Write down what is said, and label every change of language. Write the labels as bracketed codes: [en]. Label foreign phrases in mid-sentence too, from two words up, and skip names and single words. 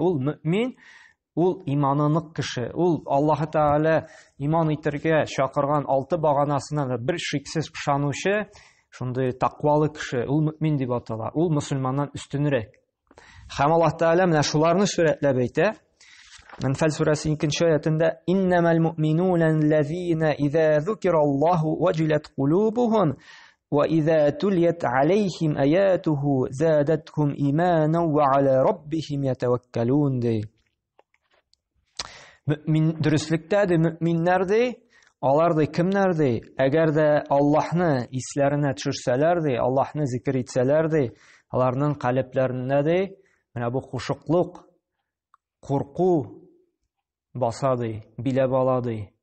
[tt] Ул мөмин, ул иманы нык кеше. Ул Аллаһ Тааля иман итәргә чакырган 6 баганасына бер шиксез ышанучы, шундый тақвалы кеше. Ул мөмин дип атала. Ул мусульманнан өстенрәк. Һәм Аллаһ Тааля менә шуларны сүрәтләп әйтә. Әнфәл сүрәсе 2-нче аятында: [ar] "إنما المؤمنون الذين إذا ذكر الله وجلت قلوبهم وإذا تليت عليهم آياته زادتهم إيمانا وعلى ربهم يتوكلون." [tt] Мөмин дөреслекдә мөминнәр ди, алар ди кемнәр ди? Әгәр дә Аллаһны исләренә төшерсәләр ди, Аллаһны зикр итсәләр ди, аларның калыпларында ди менә бу хушуклык, курку баса ди, биләп ала ди.